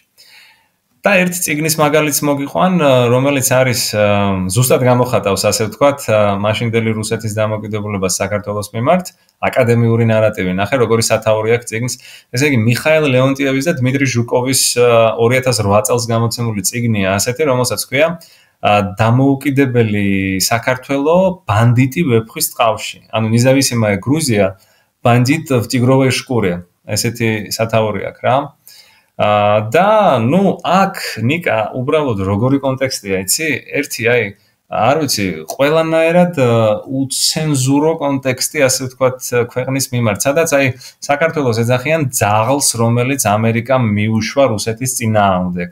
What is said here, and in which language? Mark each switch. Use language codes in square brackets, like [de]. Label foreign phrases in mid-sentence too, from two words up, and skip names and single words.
[ka] და ერთ წიგნის მაგალითს მოგიყვან, რომელიც არის ზუსტად გამოხატავს, ასე ვთქვათ, მაშინდელი რუსეთის დამოუკიდებლობას საქართველოს მიმართ, აკადემიური ნარატივი. ნახე, როგორი სათაური აქვს წიგნს. ესე იგი, მიხაილ ლეონტიევის და დმიტრი ჟუკოვის 2008 წელს გამოცემული წიგნია ასეთი, რომელსაც ქვია დამოუკიდებელი საქართველო ბანდიტი ვეფხვის ტყავში. [ru] ანუ независимая Грузия бандит в тигровой шкуре. [ka] ესეთი სათაური აქვს რა. და აქ ნიკა უბრალოდ როგორი კონტექსტია, იცი? ერთი არ ვიცი, ყველანაირად უცენზურო კონტექსტი, ასე ვთქვათ, ქვეყნის მიმართ, სადაც საქართველოს ეძახიან ძაღლს, რომელიც ამერიკამ მიუშვა რუსეთის წინააღმდეგ.